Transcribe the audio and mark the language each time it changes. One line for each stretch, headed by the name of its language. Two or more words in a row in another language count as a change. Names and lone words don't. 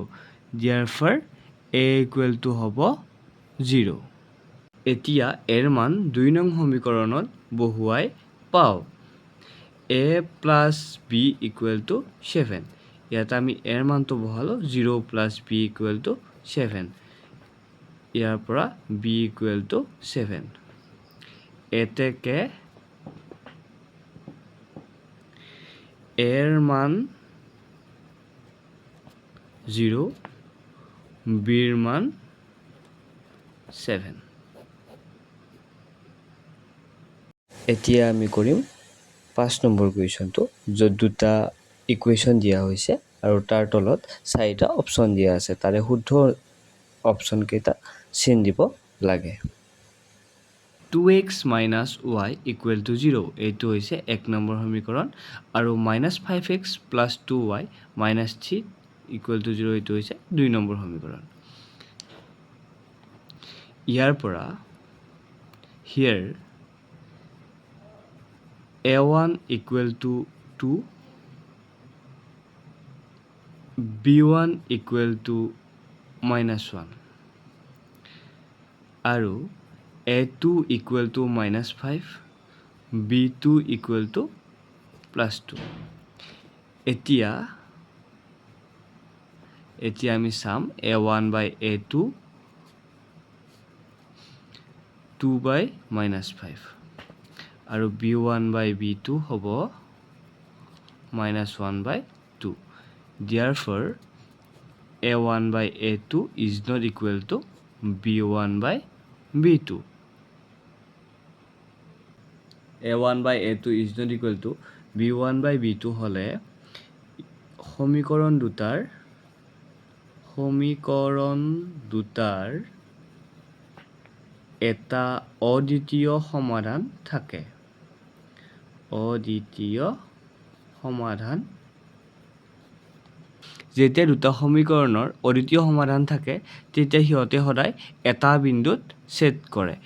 English: Therefore a equal to হ'ব 0.
Assamese: এতিয়া এৰ মান 2 নং সমীকৰণত বহুৱাই পাওঁ
English: a plus b equal to 7.
Assamese: ইয়াত আমি এৰ মানটো বহালোঁ
English: 0 plus b equal to 7.
Assamese: ইয়াৰ পৰা
English: b equal to 7.
Assamese: এতেকে এৰ মান 0, bৰ মান 7. এতিয়া আমি কৰিম 5 নম্বৰ কুৱেশ্যনটো, য'ত দুটা ইকুৱেশ্যন দিয়া হৈছে আৰু তাৰ তলত 4টা অপশ্যন দিয়া আছে। তাৰে শুদ্ধ অপশ্যনকেইটা চিন দিব লাগে।
English: 2x minus y equal to 0.
Assamese: এইটো হৈছে 1 নম্বৰ সমীকৰণ আৰু
English: minus 5x plus 2y minus 3 equal to 0.
Assamese: এইটো হৈছে 2 নম্বৰ সমীকৰণ। ইয়াৰ পৰা
English: here a1 equal to 2, b1 equal to minus 1
Assamese: আৰু
English: a2 equal to minus 5, b2 equal to plus 2.
Assamese: এতিয়া আমি চাম
English: a1 by a2, 2 by minus 5
Assamese: আৰু
English: b1 by b2
Assamese: হ'ব
English: minus 1 by 2. Therefore a1 by a2 is not equal to b1 by b2. a1 by a2 is not equal to b1 বাই b2
Assamese: হ'লে সমীকৰণ দুটাৰ এটা অদ্বিতীয় সমাধান থাকে। যেতিয়া দুটা সমীকৰণৰ অদ্বিতীয় সমাধান থাকে তেতিয়া সিহঁতে সদায় এটা বিন্দুত ছেদ কৰে।